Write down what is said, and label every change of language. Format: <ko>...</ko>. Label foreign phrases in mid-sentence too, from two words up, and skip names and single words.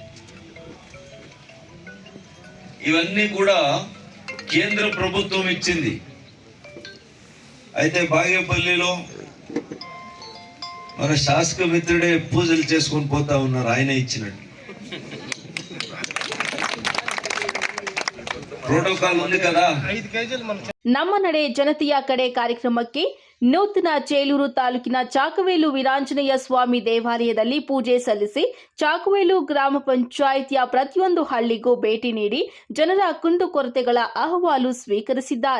<te>ఇవన్నీ కూడా కేంద్ర ప్రభుత్వం ఇచ్చింది. అయితే బాగేపల్లిలో మన శాసక మిత్రుడే పూజలు చేసుకొని పోతా ఉన్నారు, ఆయన ఇచ్చినట్టు. ಪ್ರೋಟೋಕಾಲ್ ఉంది కదా.</te> <kn>ನಮ್ಮ ನಡೆ ಜನತೆಯ ಕಡೆ ಕಾರ್ಯಕ್ರಮಕ್ಕೆ ನೂತನ ಚೇಳೂರು ತಾಲೂಕಿನ ಚಾಕವೇಲು ವೀರಾಂಜನೇಯ ಸ್ವಾಮಿ ದೇವಾಲಯದಲ್ಲಿ ಪೂಜೆ ಸಲ್ಲಿಸಿ ಚಾಕವೇಲು ಗ್ರಾಮ ಪಂಚಾಯಿತಿಯ ಪ್ರತಿಯೊಂದು ಹಳ್ಳಿಗೂ ಭೇಟಿ ನೀಡಿ ಜನರ ಕುಂದುಕೊರತೆಗಳ ಅಹವಾಲು ಸ್ವೀಕರಿಸಿದ್ದಾರೆ.</kn>